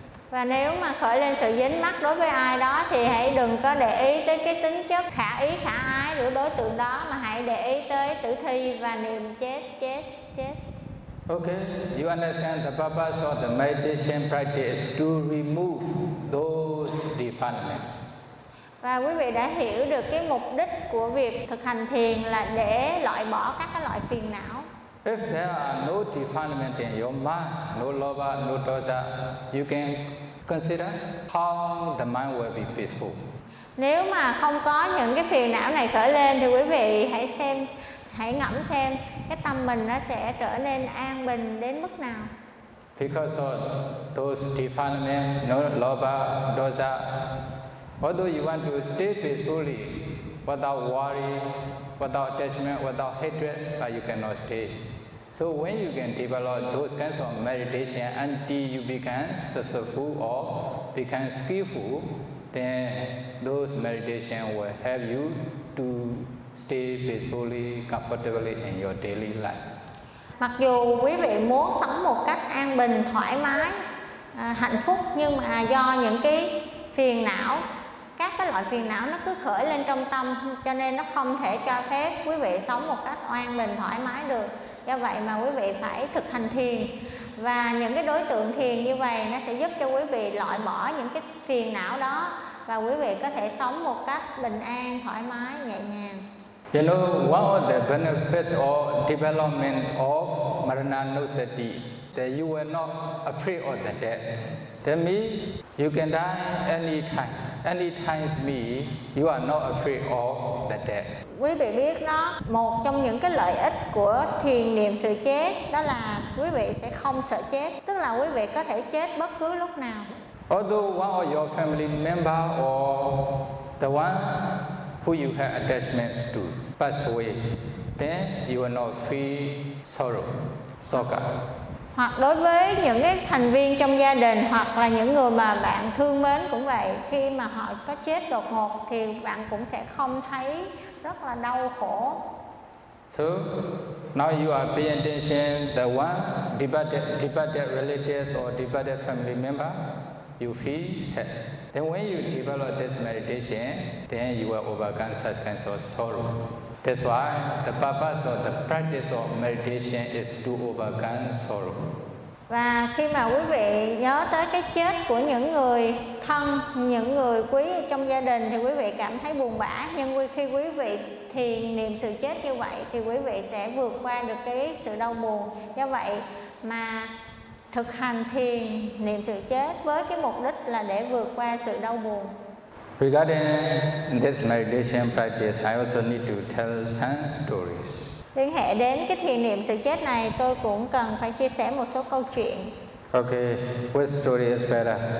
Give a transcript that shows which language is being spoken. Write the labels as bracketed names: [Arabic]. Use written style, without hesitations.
[Vietnamese] Và nếu mà khởi lên sự dính mắc đối với ai đó thì hãy đừng có để ý tới cái tính chất khả ý khả ái của đối tượng đó, mà hãy để ý tới tử thi và niềm chết, chết, chết. [English] Okay, you understand the purpose of the meditation practice to remove those defilements. [Vietnamese] Và quý vị đã hiểu được cái mục đích của việc thực hành thiền là để loại bỏ các cái loại phiền não. [English] If there are no defilements in your mind, no lobha, no dosa, you can consider how the mind will be peaceful. [Vietnamese] Nếu mà không có những cái phiền não này khởi lên thì quý vị hãy xem, hãy ngẫm xem cái tâm mình nó sẽ trở nên an bình đến mức nào. [English] Because of those defilements, no lobha, dosa, although you want to stay peacefully, without worry, without attachment, without hatred, but you cannot stay. So when you can develop those kinds of meditation until you become successful or become skillful, then those meditation will help you to stay peacefully, comfortably in your daily life. [Vietnamese] Mặc dù quý vị muốn sống một cách an bình, thoải mái, hạnh phúc, nhưng mà do những cái phiền não, các cái loại phiền não nó cứ khởi lên trong tâm, cho nên nó không thể cho phép quý vị sống một cách an bình thoải mái được. Do vậy mà quý vị phải thực hành thiền, và những cái đối tượng thiền như vậy nó sẽ giúp cho quý vị loại bỏ những cái phiền não đó, và quý vị có thể sống một cách bình an, thoải mái, nhẹ nhàng. [English] You know, one of the benefits or development of Maranusati is that you are not afraid of the death. That means you can die anytime. Anytime me, you are not afraid of the death. [Vietnamese] Quý vị biết đó, một trong những cái lợi ích của thiền niệm sự chết đó là quý vị sẽ không sợ chết, tức là quý vị có thể chết bất cứ lúc nào. [English] Although one of your family member or the one who you have attachments to pass away, then you will not feel sorrow, soka. [Vietnamese] Hoặc đối với những cái thành viên trong gia đình hoặc là những người mà bạn thương mến cũng vậy, khi mà họ có chết đột ngột thì bạn cũng sẽ không thấy rất là đau khổ. [English] So now you are paying attention the one departed relatives or departed family member, you feel sad. Then when you develop this meditation, then you will overcome such kinds of sorrow. That's why the purpose of the practice of meditation is to overcome sorrow. [Vietnamese] Và khi mà quý vị nhớ tới cái chết của những người thân, những người quý trong gia đình thì quý vị cảm thấy buồn bã, nhưng khi quý vị thiền niệm sự chết như vậy thì quý vị sẽ vượt qua được cái sự đau buồn. Do vậy mà thực hành thiền niệm sự chết với cái mục đích là để vượt qua sự đau buồn. [English] Regarding this meditation practice, I also need to tell some stories. [Vietnamese] Liên hệ đến cái thiền niệm sự chết này, tôi cũng cần phải chia sẻ một số câu chuyện. [English] Okay, which story is better?